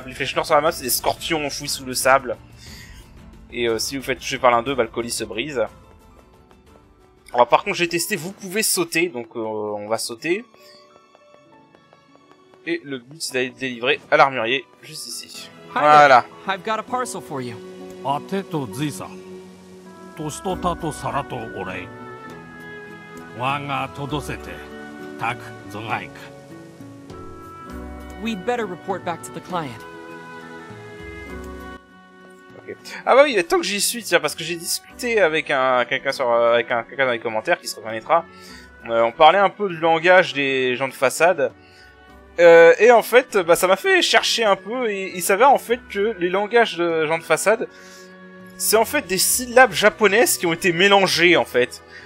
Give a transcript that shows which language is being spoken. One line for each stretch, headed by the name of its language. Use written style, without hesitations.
French: Les flèches noires sur la map, c'est des scorpions enfouis sous le sable. Et si vous faites toucher par l'un d'eux, le colis se brise. Alors par contre, j'ai testé, vous pouvez sauter, donc on va sauter. Et le but, c'est d'aller délivrer à l'armurier, juste ici. Voilà.
English: I've got a parcel for you. 当てとじいさ年とたと皿とお礼我が届せてたくぞがいく We'd better report back to the client. Okay.
French: Ah bah oui, tant que j'y suis, tiens, parce que j'ai discuté avec quelqu'un dans les commentaires qui se reconnaîtra. On parlait un peu du langage des gens de façade. Et en fait, ça m'a fait chercher un peu, et il s'avère en fait que les langages de gens de façade, c'est en fait des syllabes japonaises qui ont été mélangées en fait.